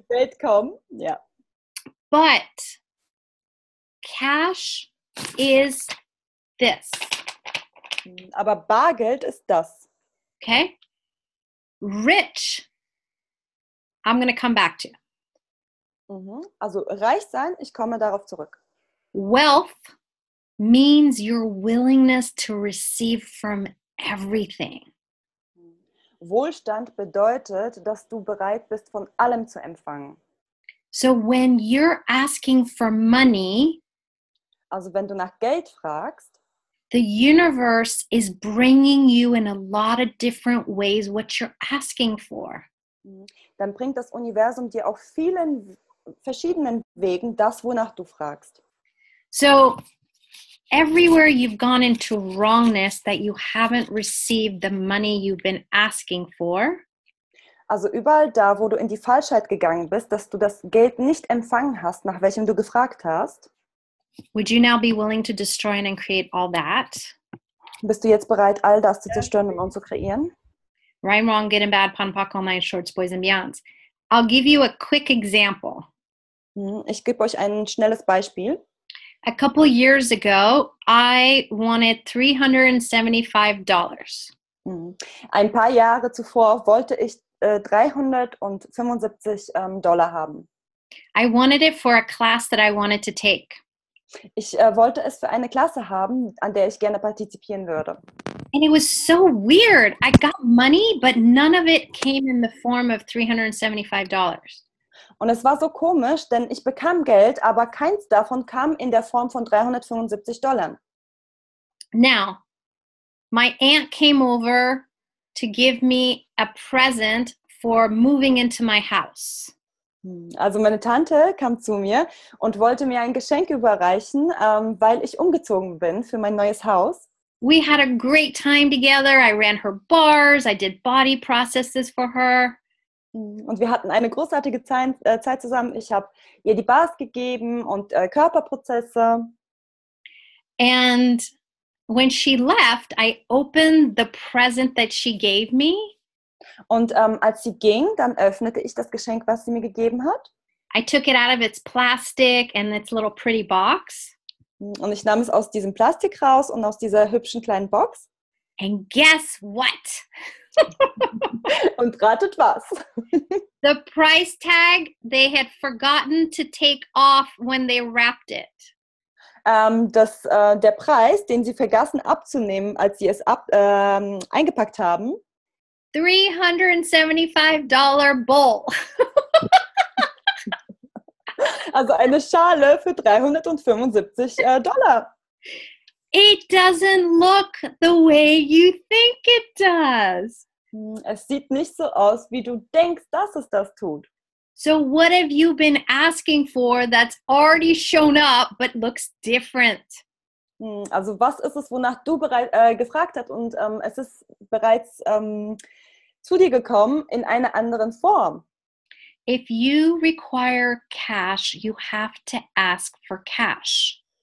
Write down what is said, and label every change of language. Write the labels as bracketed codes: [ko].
[de] Also Geld kommen, ja. [en] But cash is this. [de] Aber Bargeld ist das. [en] Okay? Rich, I'm going to come back to. [de] Also reich sein, ich komme darauf zurück. [en] Wealth means your willingness to receive from everything. [de] Wohlstand bedeutet, dass du bereit bist, von allem zu empfangen. [en] So when you're asking for money, [de] Also wenn du nach Geld fragst, [en] the universe is bringing you in a lot of different ways what you're asking for. [de] dann bringt das Universum dir auf vielen verschiedenen Wegen das, wonach du fragst. [en] So everywhere you've gone into wrongness that you haven't received the money you've been asking for, [de] Also überall da, wo du in die Falschheit gegangen bist, dass du das Geld nicht empfangen hast, nach welchem du gefragt hast, [en] would you now be willing to destroy and create all that? [de] bist du jetzt bereit, all das zu zerstören und zu kreieren? [en] Right, wrong, good and bad, pon, pock, all night, shorts, boys and beyonds. I'll give you a quick example. [de] Ich gebe euch ein schnelles Beispiel. [en] A couple years ago, I wanted $375. [de] Ein paar Jahre zuvor wollte ich $375 haben. [en] I wanted it for a class that I wanted to take. [de] Ich wollte es für eine Klasse haben, an der ich gerne partizipieren würde. [en] And it was so weird. I got money, but none of it came in the form of $375. [de] Und es war so komisch, denn ich bekam Geld, aber keins davon kam in der Form von $375. [en] Now, my aunt came over to give me a present for moving into my house. [de] Also meine Tante kam zu mir und wollte mir ein Geschenk überreichen, weil ich umgezogen bin für mein neues Haus. [en] We had a great time together. I ran her bars. I did body processes for her. [de] Und wir hatten eine großartige Zeit zusammen. Ich habe ihr die Bars gegeben und Körperprozesse. [en] And when she left, I opened the present that she gave me. [de] Und als sie ging, dann öffnete ich das Geschenk, was sie mir gegeben hat. [en] I took it out of its plastic and its little pretty box. [de] Und ich nahm es aus diesem Plastik raus und aus dieser hübschen kleinen Box. [en] And guess what? [de] Und ratet was? [en] The price tag they had forgotten to take off when they wrapped it. [de] Der Preis, den sie vergaßen abzunehmen, als sie es eingepackt haben. [en] $375 bowl. [de] Also eine Schale für $375. [en] It doesn't look the way you think it does. [de] Es sieht nicht so aus, wie du denkst, dass es das tut. [en] So what have you been asking for that's already shown up but looks different? [de] Also was ist es, wonach du gefragt hast und es ist bereits zu dir gekommen in einer anderen Form? [en] if you require cash, you have to ask for cash.